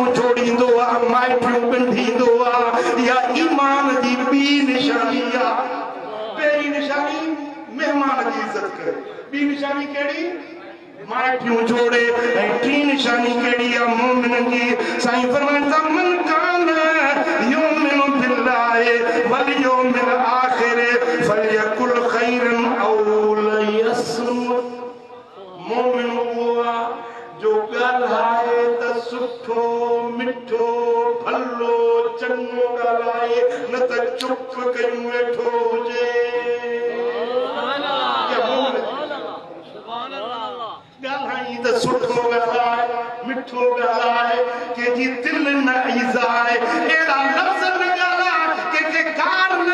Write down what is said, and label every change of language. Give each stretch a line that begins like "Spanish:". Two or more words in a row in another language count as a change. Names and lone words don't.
Sindhi: जोड़ींदो आहे माइटियूं ॻंढींदो आहे इहा ईमान जी ॿी निशानी आहे पहिरीं निशानी महिमान जी इज़त करे ॿी निशानी कहिड़ी माइटियूं जोड़े ऐं टी निशानी कहिड़ी आहे मोमिननि जी साईं फरमाइनि था
Arabic: من كان يؤمن بالله واليوم الآخر فليقل خيرا أو ليصمت
Sindhi: मोमिन उहो आहे जो ॻाल्हाए त सुठो मिठो भलो चङो ॻाल्हाए न त चुप कयूं वेठो हुजे ॻाल्हाई त सुठो ॻाल्हाए मिठो ॻाल्हाए कंहिंजी दिलि न ईज़ाए अहिड़ा लफ़्ज़ न ॻाल्हाए कंहिंखे कार न